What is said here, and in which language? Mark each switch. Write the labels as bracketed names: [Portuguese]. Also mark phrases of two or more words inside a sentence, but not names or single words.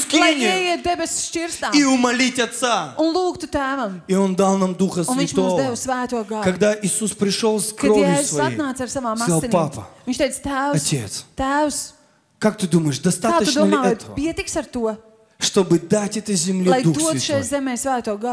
[Russian] скинию [Latvian] ieiet debesu šķirstā [Russian] и умолить Отца. [Latvian] un lūgtu tēvam. [Russian] И Он дал дал нам Духа Святого. Когда Иисус пришел с кровью своей, сказал: папа, Отец, как ты думаешь, достаточно ли этого, чтобы дать этой земле Дух Святой?